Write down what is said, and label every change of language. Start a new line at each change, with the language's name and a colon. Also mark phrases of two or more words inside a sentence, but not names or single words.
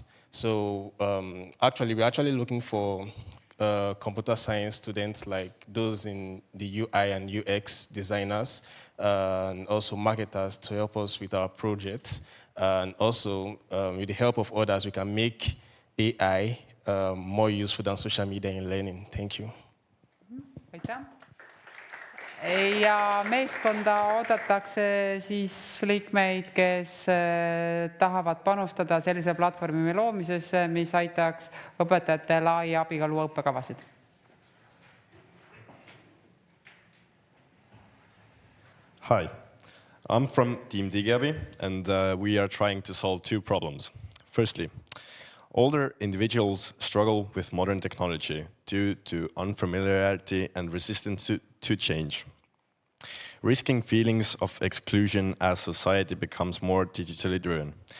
English: So we're actually looking for computer science students, like those in the UI and UX designers, and also marketers to help us with our projects. And also, with the help of others, we can make AI more useful than social media in learning. Thank you.
Estonian: Aitäh. Ja meeskonda oodatakse siis liikmeid, kes tahavad panustada sellise platvormi loomisesse, mis aitaks õpetajate lai abiga luua õppekavasid.
English: Hi, I'm from Team Digiabi, and we are trying to solve 2 problems. Firstly, older individuals struggle with modern technology due to unfamiliarity and resistance to change, risking feelings of exclusion as society becomes more digitally driven.